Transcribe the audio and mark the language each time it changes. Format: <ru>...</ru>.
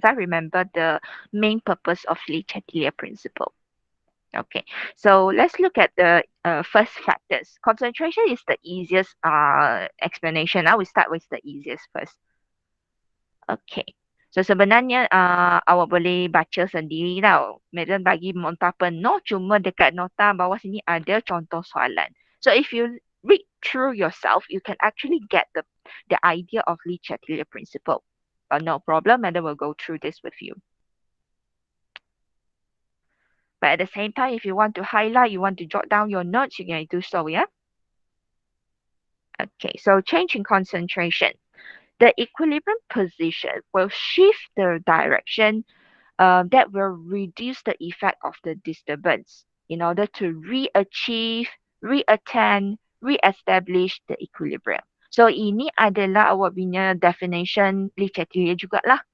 <en>I remember the main purpose of Lee Chatelier principle. Okay, so let's look at the first factors. Concentration is the easiest explanation. Now we start with the easiest first.</en> <ms>Okay, so sebenarnya awak boleh baca sendiri tau. Madam bagi nota penuh, cuma dekat nota bawah sini ada contoh soalan.</ms> <en>So if you read through yourself, you can actually get the idea of Lee Chatelier principle. But no problem, Madam will go through this with you. But at the same time, if you want to highlight, you want to jot down your notes, you can do so, yeah? Okay, so change in concentration. The equilibrium position will shift the direction that will reduce the effect of the disturbance in order to re-achieve, re-attain, re-establish the equilibrium.</en> <ms>So ini adalah awak punya definition Lee Chatelier jugalah.</ms>